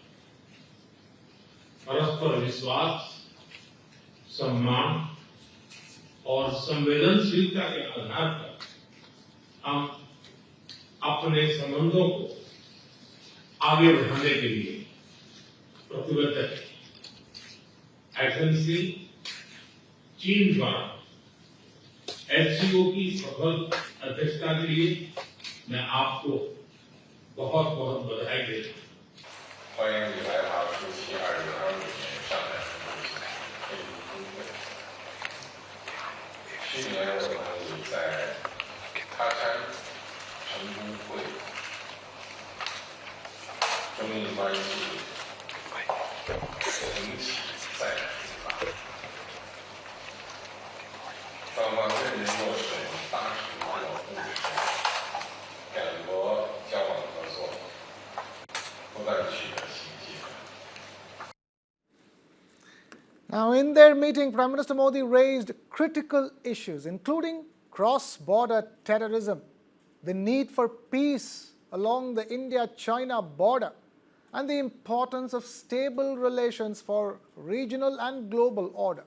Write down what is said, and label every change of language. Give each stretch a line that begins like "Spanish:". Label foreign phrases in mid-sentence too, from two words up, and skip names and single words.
Hindi: परस्पर विश्वास, सम्मान और संवेदनशीलता के आधार पर हम अपने संबंधों को आगे बढ़ाने के लिए प्रतिबद्ध है। एथेंस से चीन द्वारा SCO की सफल अध्यक्षता के लिए मैं आपको बहुत बहुत बधाई देता हूं।
Chinese: 欢迎你来华出席2025年上海会议峰会。去年我们已在喀山、成都会中印关系重启再燃激发，双方认真落实大使馆共识，两国交往合作不断取得新进展。
English: Now, in their meeting, Prime Minister Modi raised critical issues, including cross-border terrorism, the need for peace along the India-China border, and the importance of stable relations for regional and global order.